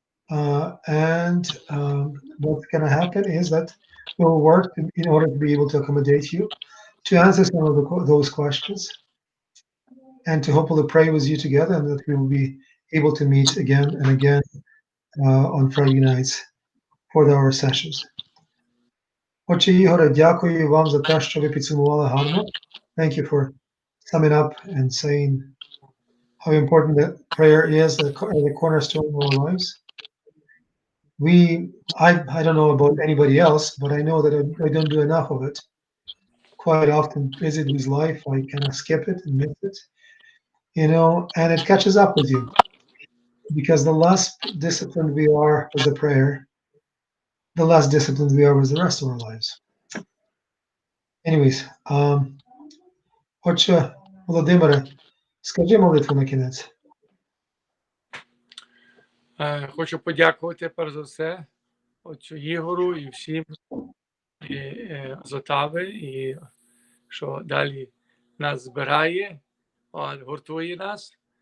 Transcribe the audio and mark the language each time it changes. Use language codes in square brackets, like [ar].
[en] And what's going to happen is that we'll work in order to be able to accommodate you, to answer some of those questions, and to hopefully pray with you together, and that we will be able to meet again and again on Friday nights for our sessions. [uk] Отче Ігоре, дякую вам за те, що ви підсумували гарно. [en] Thank you for summing up and saying how important that prayer is as a cornerstone of our lives. I don't know about anybody else, but I know that I don't do enough of it. Quite often busy with life, I kind of skip it and miss it, and it catches up with you. Because the less disciplined we are with the prayer, the less disciplined we are with the rest of our lives. Anyways, [uk] Отче Володимире, скажи молитву на кінець. Хочу подякувати перш за все отцю Ігору і всім з Отави, і що далі нас збирає, гуртує нас.